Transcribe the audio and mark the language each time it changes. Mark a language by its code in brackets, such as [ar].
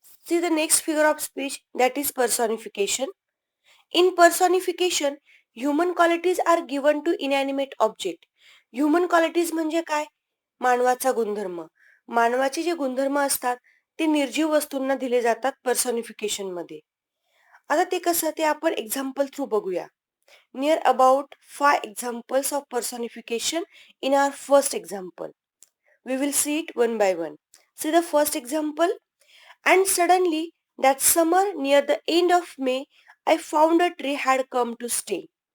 [en] See the next figure of speech, that is personification. In personification, human qualities are given to inanimate object. Human qualities [mr] म्हणजे काय? मानवाचा गुणधर्म. मानवाचे जे गुणधर्म असतात ते निर्जीव वस्तूंना दिले जातात पर्सॉनिफिकेशन मध्ये. आता ते कसं ते आपण एक्झाम्पल थ्रू बघूया. [en] Near about 5 examples of personification in our first example. We will see it one by one. See the first example. And suddenly, that summer near the end of May, I found a tree had come to stay.